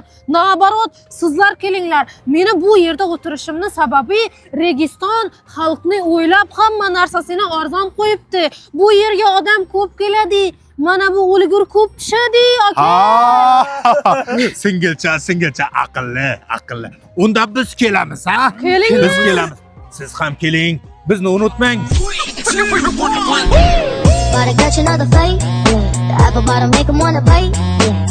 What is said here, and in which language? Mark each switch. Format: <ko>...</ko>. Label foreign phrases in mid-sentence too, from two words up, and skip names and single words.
<uz>Nabarot, sizlar kelinglar. Meni bu yerda o'tirishimning sababi Registon xalqni o'ylab hamma narsasini arzon qo'yibdi. Bu yerga odam ko'p keladi. Mana bu o'lgur ko'p pishadi, aka. Singilcha aqlli. Unda biz kelamiz, ha? Keling. Biz kelamiz. Siz ham keling. Bizni unutmang.</uz> <en>Gotta catch another fight, yeah. The apple bottom make 'em wanna bite, yeah.</en>